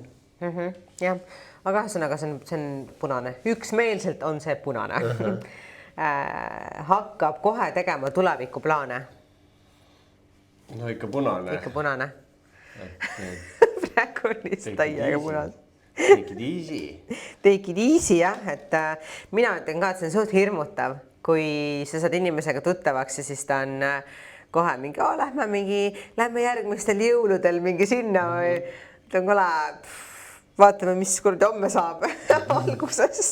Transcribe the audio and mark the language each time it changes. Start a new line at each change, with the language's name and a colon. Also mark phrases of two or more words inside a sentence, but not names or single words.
Estonian: Jah, aga ühesõnaga see on punane. Üksmeelselt on see punane. Hakkab kohe tegema tulevikuplaane. No ikka punane. Ikka punane. Praegu on lihtsalt täiega punane.
English: Take it easy. Take it easy,
Estonian: jah. Et mina ütlen ka, et see on suht hirmutav, kui sa saad inimesega tuttavaks ja siis ta on kohe mingi, lähme järgmistel jõuludel mingi sinna või ta on kohe, vaatame, mis kuradi homme saab alguses.